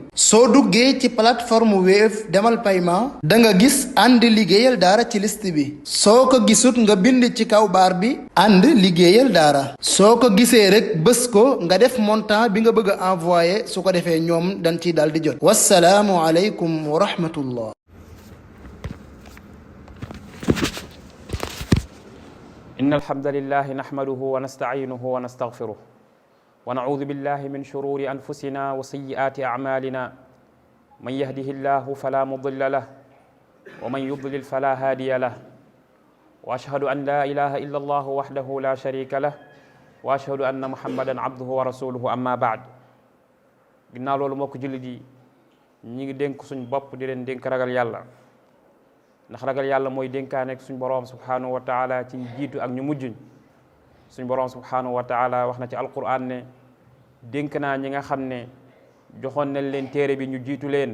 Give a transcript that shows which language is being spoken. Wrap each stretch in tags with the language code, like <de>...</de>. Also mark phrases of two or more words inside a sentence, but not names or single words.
<wo>soo duggee ci plateforme Wave demal paiement da nga gis ànd liggéeyal daara ci liste bi. soo ko gisut nga bind ci kaw baar bi ànd liggéeyal daara. soo ko gisee rek bës ko nga def montant bi nga bëgg a envoyé su ko defee ñoom dañ ciy daal di jot.</wo> <ar>والسلام عليكم ورحمة الله. إن الحمد لله نحمده ونستعينه ونستغفره ونعوذ بالله من شرور أنفسنا وسيئات أعمالنا من يهده الله فلا مضل له ومن يضلل فلا هادي له وأشهد أن لا إله إلا الله وحده لا شريك له وأشهد أن محمدا عبده ورسوله أما بعد ginnaaw</ar> <wo>loolu mbokk jullit yi ñi ngi dénk suñ bopp di leen dénk ragal yàlla ndax ragal yàlla mooy dénkaane ak suñ boroom</wo> <ar>سبحانه وتعالى</ar> <wo>ci jiitu ak ñu mujjuñ suñ boroom</wo> <ar>سبحانه وتعالى</ar> <wo>wax na ci alquran ne dénk naa ñi nga xam ne joxoon nañ leen téere bi ñu jiitu leen</wo>